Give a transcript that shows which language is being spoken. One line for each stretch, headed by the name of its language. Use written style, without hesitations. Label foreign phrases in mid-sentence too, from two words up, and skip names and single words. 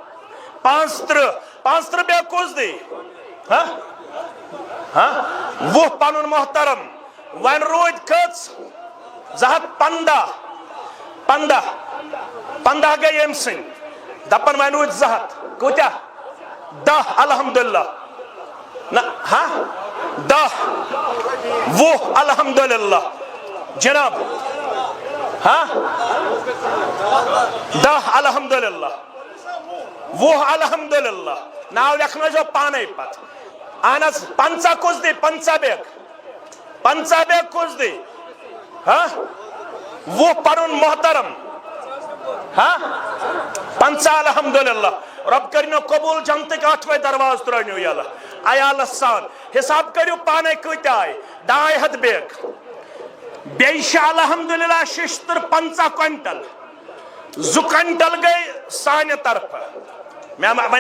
Kashmiri: 35 بیگ کُس دی 20 پنُن محترم وۄنۍ روٗدۍ کٔژ 215 15 گٔے ییٚمہِ سٕنٛدۍ دپن وۄنۍ روٗدۍ 200 کوٗتاہ 10 الحمدللہ نہ 10 20 الحمدللہ جناب 10 الحمدللہ 20 الحمدللہ ناو لیکھنٲیزیو پانے پتہٕ اہن حظ 50 کُس دی 50 بیگ کُس دی 20 پنُن محترم 50 الحمدللہ رب کٔرِنو قبوٗل جنتٕکۍ ٲٹھوے درواز ترٛٲینو یلہٕ عیالس سان حساب کٔرِو پانے کۭتیاہ آیہِ 250 بیگ بیٚیہِ چھِ الحمدللہ ششتر 50 کوینٹل 2 کوینٹل گٔے سانہِ طرفہٕ مےٚ